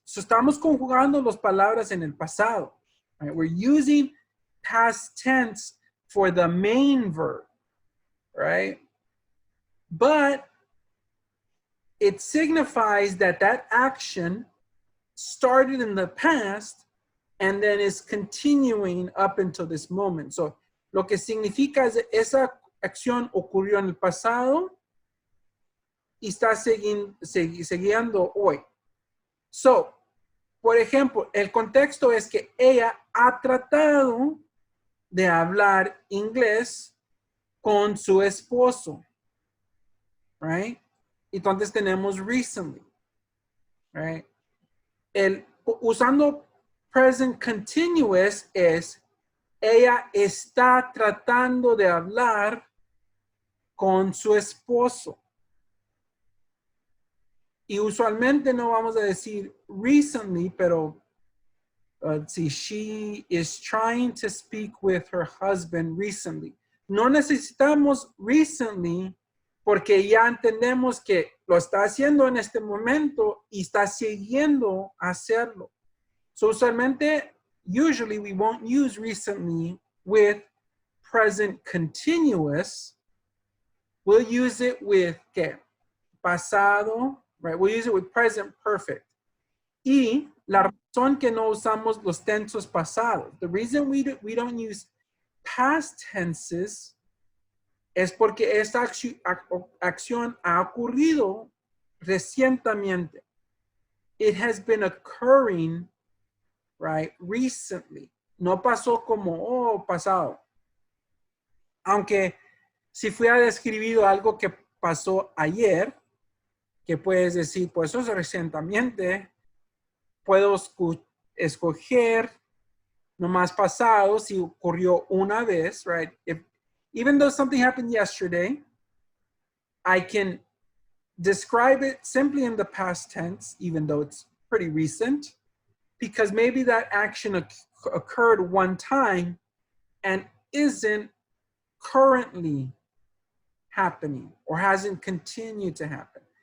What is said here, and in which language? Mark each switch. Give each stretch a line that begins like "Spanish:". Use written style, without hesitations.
Spanish: So estamos conjugando las palabras en el pasado.
English: Right? We're using past tense for the main verb, right? But it signifies that action started in the past and then is continuing up until this moment.
Spanish: So lo que significa es esa acción ocurrió en el pasado y está siguiendo hoy. So, por ejemplo, el contexto es que ella ha tratado de hablar inglés con su esposo, right? Entonces tenemos recently, right? Usando present continuous es ella está tratando de hablar con su esposo. Y usualmente no vamos a decir recently, pero si
English: she is trying to speak with her husband recently.
Spanish: No necesitamos recently porque ya entendemos que lo está haciendo en este momento y está siguiendo a hacerlo.
English: So
Spanish: usualmente,
English: usually we won't use recently with present continuous. We'll use it with
Spanish: ¿qué? Pasado,
English: right? We'll use it with present perfect.
Spanish: Y la razón que no usamos los tensos pasados,
English: the reason we don't use past tenses
Spanish: es porque esta acción ha ocurrido recientemente.
English: It has been occurring, right, recently.
Spanish: No pasó como, pasado. Aunque si fuera describido algo que pasó ayer, que puedes decir, pues eso es recientemente, puedo escoger nomás pasado si ocurrió una vez, right?
English: Even though something happened yesterday, I can describe it simply in the past tense, even though it's pretty recent, because maybe that action occurred one time and isn't currently happening or hasn't continued to happen.